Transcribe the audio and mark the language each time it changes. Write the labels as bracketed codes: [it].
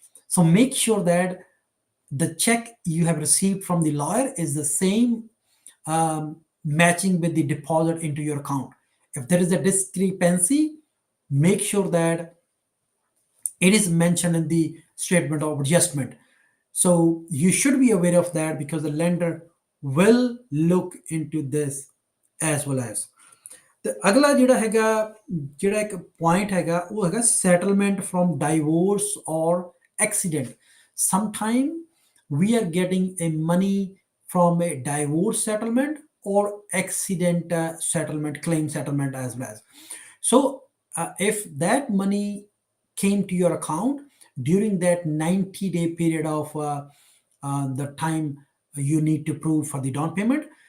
[en] So make sure that the check you have received from the lawyer is the same, matching with the deposit into your account. If there is a discrepancy, make sure that it is mentioned in the statement of adjustment. So you should be aware of that, because the lender will look into this as well as. [pa] ਤੇ ਅਗਲਾ ਜਿਹੜਾ ਹੈਗਾ, ਜਿਹੜਾ ਇੱਕ point ਹੈਗਾ, ਉਹ ਹੈਗਾ [en] settlement from divorce or accident. Sometime we are getting a money from a divorce settlement or accident settlement, claim settlement as well as. So if that money came to your account during that 90-day period of the time you need to prove for the down payment,